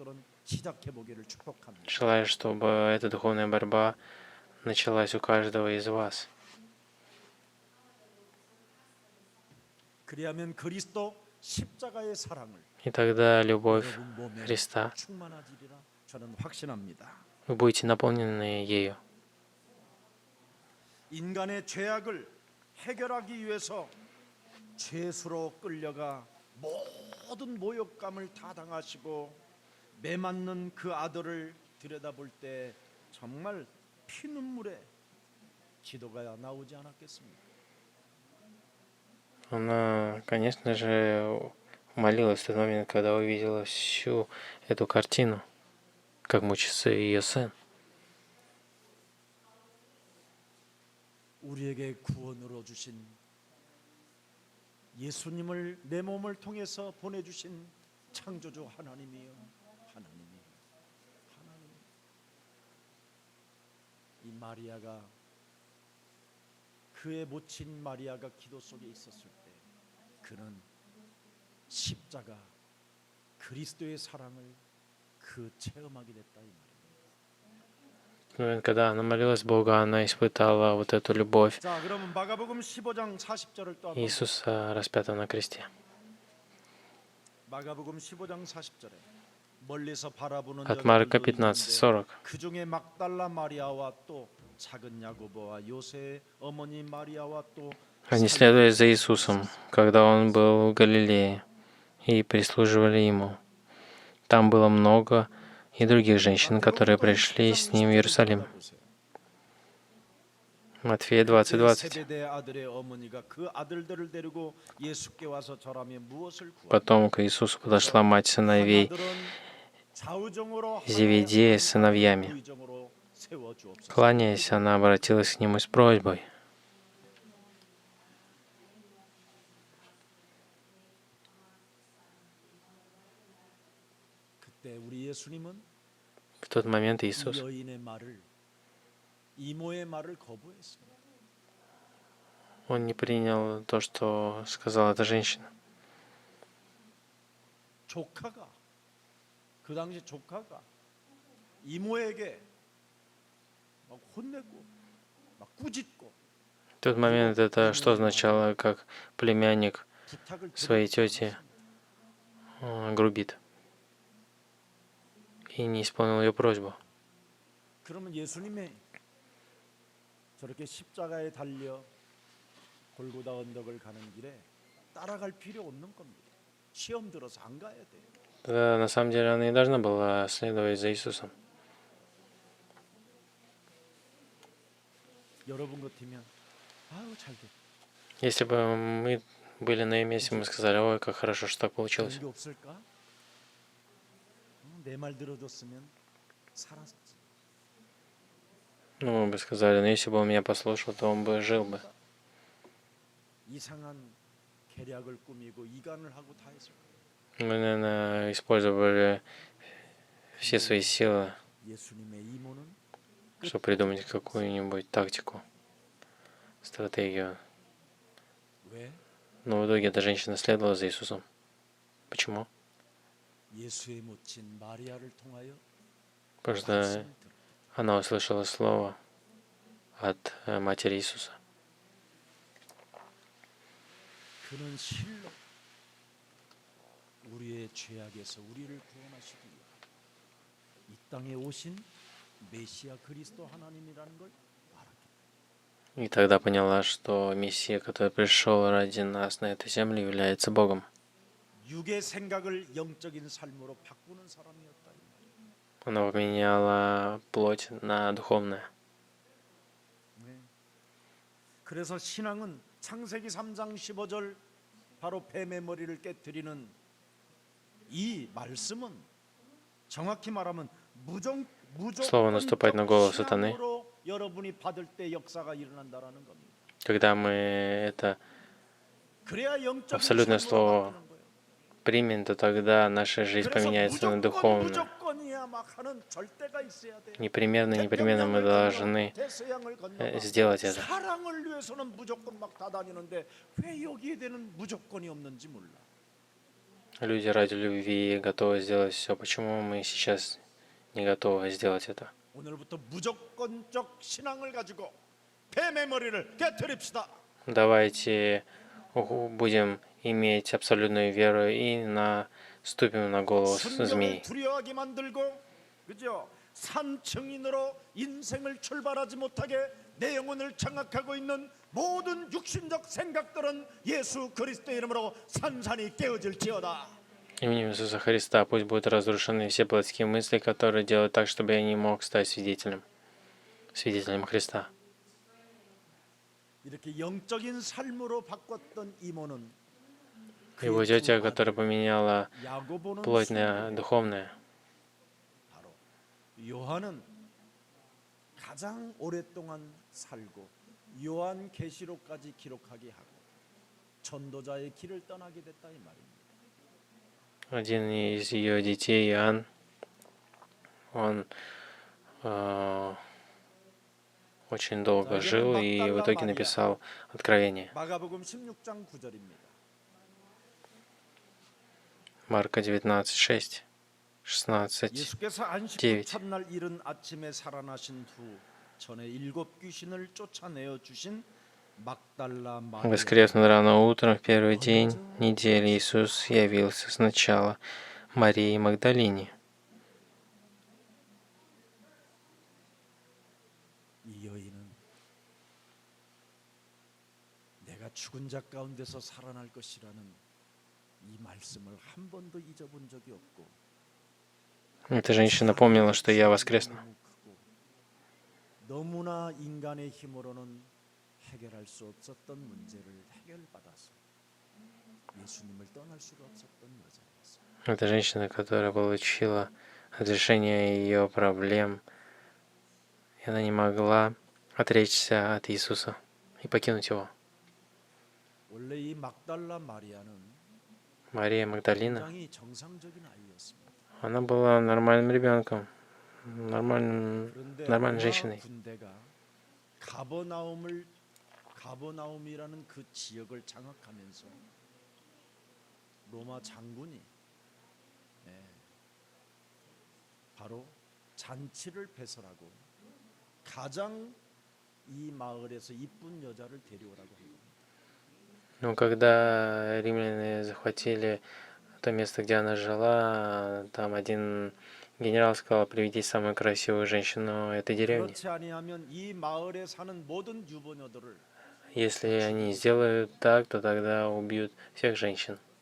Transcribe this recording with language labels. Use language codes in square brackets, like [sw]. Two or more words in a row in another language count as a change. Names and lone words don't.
[ru] Желаю, чтобы эта духовная борьба началась у каждого из вас. И тогда любовь Христа, вы будете наполнены ею. [ko] 인간의 죄악을 해결하기 위해서 죄수로 끌려가 모든 모욕감을 다 당하시고 매맞는 그 아들을 들여다볼 때 정말 피눈물에 기도가 나오지 않았겠습니까? [ru] Она, конечно же, молилась в тот момент, когда увидела всю эту картину, как мучится ее сын. [ko] 우리에게 구원으로 주신 예수님을 내 몸을 통해서 보내주신 창조주 하나님이요, 하나님. 이 마리아가 그의 모친 마리아가 기도 속에 있었을 때 그는 십자가 그리스도의 사랑을 그 체험하게 됐다 이 말입니다. [ru] Когда она молилась Богу, она испытала вот эту любовь [ko] 자, 그러면 마가복음 15장 40절을 또 한번 [ru] Иисуса, распятого на кресте. [ko] 마가복음 15장 40절에 멀리서 바라보는 [ru] От Марка [ko] 여자들도 있는데 [ru] 15:40. [ko] 그 중에 막달라 마리아와 또 작은 야고보와 요새의 어머니 마리아와 또 [ru] Они следовали за Иисусом, когда Он был в Галилее, и прислуживали Ему. Там было много и других женщин, которые пришли с Ним в Иерусалим. Матфея 20:20. [ko] 세베대 아들의 어머니가 그 아들들을 데리고 예수께 와서 절하며 무엇을 구하고 [ru] Потом к Иисусу подошла мать сыновей [ko] 좌우정으로 [ru] Зеведея с сыновьями. [ko] 우의정으로 세워 주옵소서. [ru] Кланяясь, она обратилась к Нему с просьбой. [ko] 그때 우리 예수님은 [ru] В тот момент [ko] 이 [ru] Иисус [ko] 여인의 말을 이모의 말을 거부했습니다. [ru] Он не принял то, что сказала эта женщина. [ko] 조카가 그 당시 조카가 이모에게 막 혼내고 막 꾸짖고 [ru] В тот момент это что означало, как племянник [ko] 부탁을 [ru] своей тете грубит и не исполнил ее просьбу. [ko] 그러면 예수님이 저렇게 십자가에 달려 골고다 언덕을 가는 길에 따라갈 필요 없는 겁니다. 시험 들어서 안 가야 돼요. [ru] Да, на самом деле она и должна была следовать за Иисусом. [ko] 여러분 같으면 아유 잘 됐다. [ru] Если бы мы были на ее месте, мы сказали: ой, как хорошо, что так [ko] 그런 [ru] получилось. [ko] 게 없을까? 내 말 들어줬으면 살았지. [ru] Ну, мы бы сказали: ну, если бы он меня послушал, то он бы жил бы. [ko] 이상한 계략을 꾸미고 이간을 하고 다 했을 거예요. [ru] Мы, наверное, использовали все свои силы, [ko] 예수님의 이모는 [ru] чтобы придумать какую-нибудь тактику, стратегию. [ko] 왜? [ru] Но в итоге эта женщина следовала за Иисусом. Почему? [ko] 예수에 묻힌 마리아를 통하여 [ru] Потому что [ko] 말씀을 들었다. [ru] она услышала слово от матери Иисуса. [ko] 그는 실로 우리의 죄악에서 우리를 구원하시기 위해 이 땅에 오신 메시아 그리스도 하나님이라는 걸 알았기 [ru] И тогда поняла, что Мессия, который пришел ради нас на эту землю, является Богом. [ko] 때문에 육의 생각을 영적인 삶으로 바꾸는 사람이었다. 이 말이에요. [ru] Она поменяла плоть на духовное. [ko] 네. 그래서 신앙은 창세기 3장 15절 바로 뱀의 머리를 깨뜨리는 이 말씀은 정확히 말하면 [ru] Слово наступать на голову сатаны. [ko] 신앙으로 여러분이 받을 때 역사가 일어난다라는 겁니다. [ru] Когда мы это [ko] 그래야 영적인 [ru] абсолютное [ko] 삶으로 [ru] слово [ko] 바뀌는 거예요. [ru] примем, то тогда наша жизнь [ko] 그래서 [ru] поменяется на духовную. [ko] 무조건이야 막 하는 절대가 있어야 돼. [ru] Непременно мы должны [ko] 대서양을 건너가 [ru] сделать это. [ko] 사랑을 위해서는 무조건 막 다 다니는데 왜 여기에 대는 무조건이 없는지 몰라. [ru] Люди ради любви готовы сделать все. Почему мы сейчас не готовы сделать это? [ko] 오늘부터 무조건적 신앙을 가지고 뱀의 머리를 깨뜨립시다. [ru] Давайте будем иметь абсолютную веру и наступим на голову [ko] 순경을 [ru] змеи. [ko] 두려워하게 만들고, 그죠? 산증인으로 인생을 출발하지 못하게 내 영혼을 장악하고 있는 모든 육신적 생각들은 예수 그리스도의 이름으로 산산이 깨어질지어다. [ru] Именем Иисуса Христа пусть будут разрушены все плотские мысли, которые делают так, чтобы я не мог стать свидетелем Христа. [ko] 이렇게 영적인 삶으로 바꿨던 이모는 [ru] Его тетя, которая поменяла [ko] 야고보는 [ru] плоть на [ko] 순교에 [ru] духовное, [ko] 바로 요한은 가장 오랫동안 살고 요한 계시록까지 기록하게 하고 전도자의 길을 떠나게 됐다 이 말입니다. [ru] один из ее детей, Иоанн, он очень долго жил и в итоге написал Откровение. [ko] 마가복음 16장 9절입니다. [ru] Марка 19:6, 16. [ko] 예수께서 안식 후 [ru] 9. [ko] 첫날 이른 아침에 살아나신 후 전에 7 귀신을 쫓아내어 주신 막달라 마리아 [ru] Воскреснув рано утром в первый день недели Иисус явился сначала Марии Магдалине. [ko] 이 여인은 내가 죽은 자 가운데서 살아날 것이라는 이 말씀을 한 번도 잊어본 적이 없고 [ru] Эта женщина помнила, что я воскресну. [ko] 너무 크고 너무나 인간의 힘으로는 해결할 수 없었던 문제를 해결받아서 예수님을 떠날 수가 없었던 여자였어요. [ru] Это женщина, которая получила разрешение ее проблем, и она не могла отречься от Иисуса и покинуть его. [ko] 원래 이 막달라 마리아는 [ru] Мария Магдалина, [ko] 굉장히 정상적인 아이였습니다. [ru] она была нормальным ребенком, [ko] 그런데 [ru] нормальной [ko] 로마 [ru] женщиной. [ko] 군대가 가버나움이라는 그 지역을 장악하면서 로마 장군이 바로 잔치를 배설하고 가장 이 마을에서 이쁜 여자를 데려오라고 한 겁니다. [ru] Но когда римляне захватили то место, где она жила, там один генерал сказал: приведите самую красивую женщину этой деревни. [ko] 그렇지 아니하면 이 마을에 사는 모든 유부녀들을 [ru] Если они сделают так, то тогда убьют всех женщин.